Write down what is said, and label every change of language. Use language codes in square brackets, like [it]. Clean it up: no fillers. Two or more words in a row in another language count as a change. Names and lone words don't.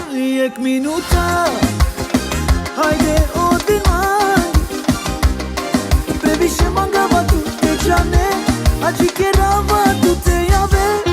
[rom] Jek minuta, hajde odvin mangi, previše mangava tu te džane, a džikerava tu te jave.